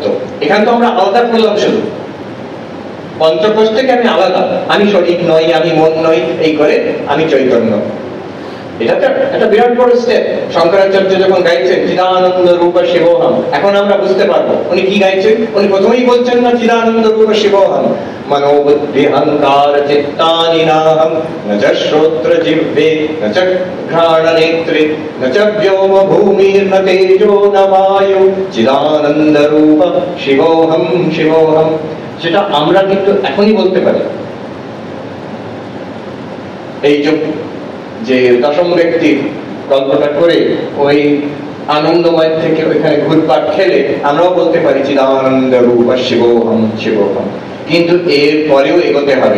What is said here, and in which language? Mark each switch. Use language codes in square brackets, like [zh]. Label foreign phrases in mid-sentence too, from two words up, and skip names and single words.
[bn] এখানে তো আমরা আলাদা করলাম, শুধু পঞ্চকোষ থেকে আমি আলাদা, আমি শরীর নই, আমি মন নই, এই করে আমি চৈতন্য। এটা তো একটা বিরাট বড় স্টেপ। শঙ্করাচার্য যখন গাইছেন [sa] চিদানন্দ রূপ শিবোহম, [bn] এখন আমরা বুঝতে পারবো উনি কি গাইছেন। উনি প্রথমেই বলছেন না [sa] চিদানন্দ রূপ শিবোহম মনোবুদ্ধি অহংকার চিত্তানি নাহম ন চ শ্রোত্র জিহ্বে ন চ ঘ্রাণ নেত্রে ন চ ব্যোম ভূমির ন তেজো ন বায়ু চিদানন্দ রূপ শিবোহম শিবোহম। [bn] সেটা আমরা কিন্তু এখনই বলতে পারি। এই যে দশম ব্যক্তির গল্পটা করে ওই আনন্দময় থেকে ওইখানে ঘুরপাক খেলে আমরাও বলতে পারি [sa] চিদানন্দ রূপ শিবোহম শিবোহম, [bn] কিন্তু এর পরেও এগোতে হবে।